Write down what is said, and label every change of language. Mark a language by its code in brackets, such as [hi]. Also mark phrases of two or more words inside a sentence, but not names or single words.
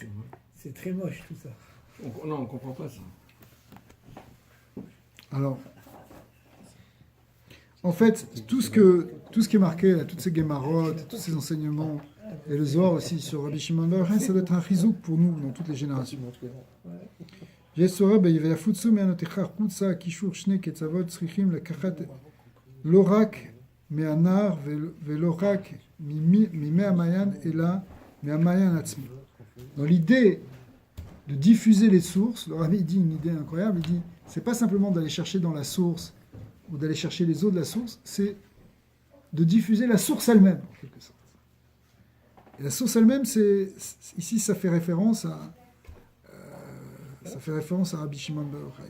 [fr] c'est très moche tout ça. Non, on ne comprend pas ça. Alors, en fait, tout ce qui est marqué, là, toutes ces guémarottes, tous ces enseignements, et le Zohar aussi sur Rabbi Shimon Bar Yochai, ça doit être un chizouk pour nous dans toutes les générations. [he] l'orak מהנהר ולא רק ממי המעיין, אלא מהמעיין עצמו. [fr] Dans l'idée de diffuser les sources, le Rabbi dit une idée incroyable, il dit, c'est pas simplement d'aller chercher dans la source ou d'aller chercher les eaux de la source, c'est de diffuser la source elle-même, en quelque sorte. Et la source elle-même, ici, ça fait référence à Rabbi Shimon Bar Yochai.